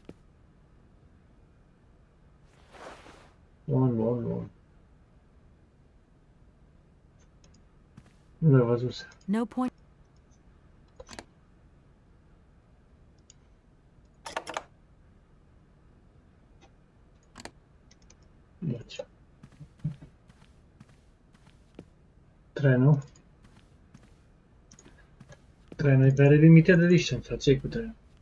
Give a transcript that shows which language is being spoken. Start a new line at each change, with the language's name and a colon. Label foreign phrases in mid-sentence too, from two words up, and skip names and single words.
Romanian: Bun. Nu l-ai văzut.
English: No point...
Romanian: Deci. Trenul. Trenul e
English: very limited edition,
Romanian: sau ce-i cu trenul?